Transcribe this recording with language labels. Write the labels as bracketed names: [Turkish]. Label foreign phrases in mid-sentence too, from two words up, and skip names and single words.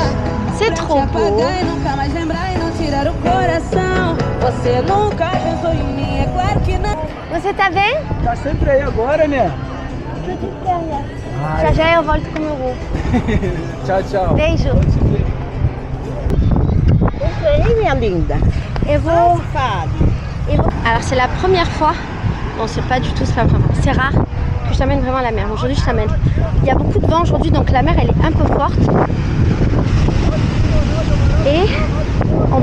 [French] C'est trop beau. [Portuguese] Você tá bem? Tá sempre aí agora, né? Já já eu volto com o meu voo. Tchau, tchau. Beijo. Ei, minha linda. [French] Et vous? Alors c'est la première fois, non c'est pas du tout, c'est pas la première fois, c'est rare que je t'amène vraiment à la mer. Aujourd'hui je t'amène, il y a beaucoup de vent aujourd'hui donc la mer elle est un peu forte. Et